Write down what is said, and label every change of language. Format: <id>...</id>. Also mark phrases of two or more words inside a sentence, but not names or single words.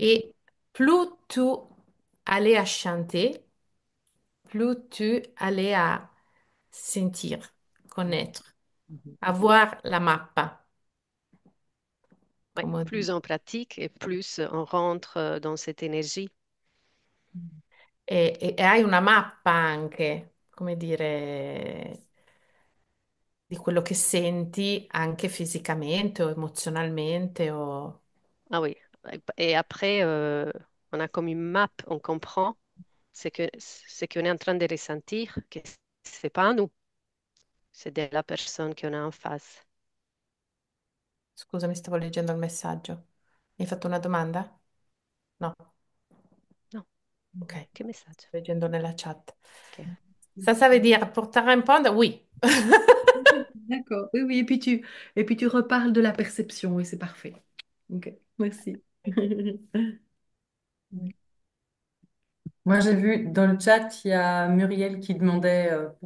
<fr>Et plus tu allais à chanter, plus tu allais à sentir, connaître, Mhm. avoir la mappa, Ouais, comme on plus dit. on pratique et plus on rentre dans cette énergie.</fr> <it>E hai una mappa anche, come dire, di quello che senti anche fisicamente o emozionalmente o...</it> <fr>Ah oui. Et après, on a comme une map, on comprend ce qu'on est en train de ressentir, que c'est pas nous, c'est de la personne qu'on a en face.</fr> <it>Scusami, stavo leggendo il messaggio. Mi hai fatto una domanda? No.</it> <fr>Non.</fr> <it>Ok, Che messaggio? leggo nella chat.</it> <fr>Ok. Ça veut dire, pour te répondre, oui. D'accord. Oui, oui. Et puis tu reparles de la perception et c'est parfait. Ok. Merci. Moi, j'ai vu dans le chat, il y a Muriel qui demandait pour</fr>